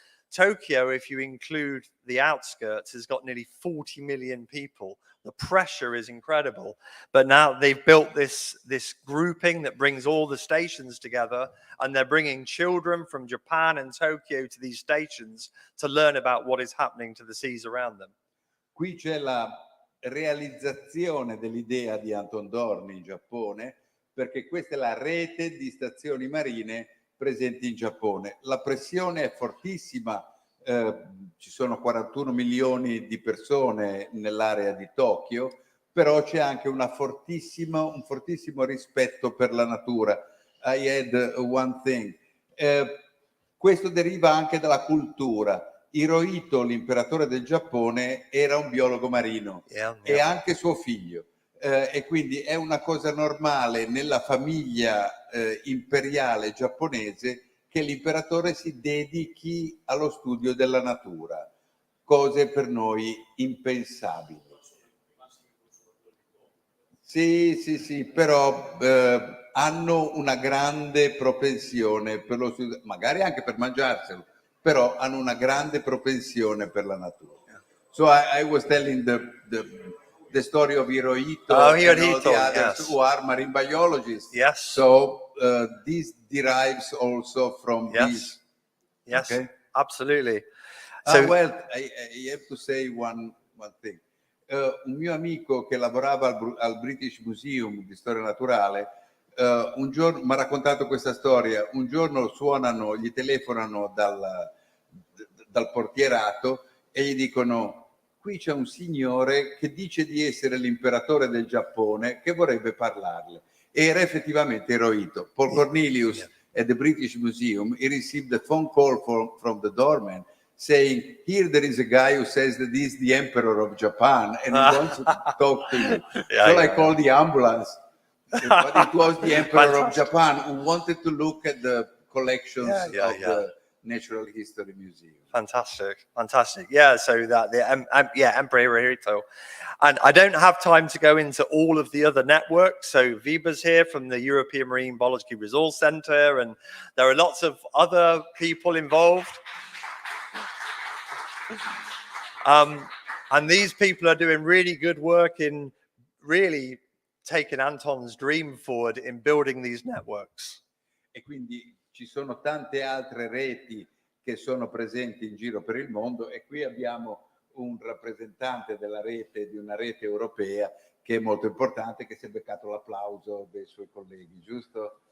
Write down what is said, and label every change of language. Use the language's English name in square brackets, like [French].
[English] Tokyo, if you include the outskirts, has got nearly 40 million people. The pressure is incredible. But now they've built this grouping that brings all the stations together, and they're bringing children from Japan and Tokyo to these stations to learn about what is happening to the seas around them. [Italian] Qui c'è la realizzazione dell'idea di Anton Dohrn in Giappone, perché questa è la rete di stazioni marine presenti in Giappone. La pressione è fortissima, ci sono 41 milioni di persone nell'area di Tokyo, però c'è anche un fortissimo rispetto per la natura. [English] I add one thing. [Italian] Questo deriva anche dalla cultura. Hirohito, l'imperatore del Giappone, era un biologo marino e anche suo figlio. E quindi è una cosa normale nella famiglia imperiale giapponese che l'imperatore si dedichi allo studio della natura, cose per noi impensabili. Sì, però hanno una grande propensione per lo studio, magari anche per mangiarselo, però hanno una grande propensione per la natura. [English] So I was telling the story of Hirohito, and all the others who are marine biologists. Yes. So this derives also from this. Yes, okay? Absolutely. So, Well, I have to say one thing. [Italian] Un mio amico che lavorava al British Museum di storia naturale, un giorno mi ha raccontato questa storia. Un giorno gli telefonano dal portierato e gli dicono: qui c'è un signore che dice di essere l'imperatore del Giappone, che vorrebbe parlarle. Era effettivamente Hirohito. [English] Paul Cornelius at the British Museum, he received a phone call from the doorman saying, here there is a guy who says that he's the emperor of Japan and he wants to talk to you. I called the ambulance. But it was the emperor of Japan who wanted to look at the collections of the Natural History Museum. Fantastic. Yeah, so that Emperor Hirohito. And I don't have time to go into all of the other networks. So Viba's here from the European Marine Biology Resource Center, and there are lots of other people involved. And these people are doing really good work in really taking Anton's dream forward in building these networks. [Italian] E quindi ci sono tante altre reti che sono presenti in giro per il mondo, e qui abbiamo un rappresentante della rete, di una rete europea che è molto importante, che si è beccato l'applauso dei suoi colleghi, giusto?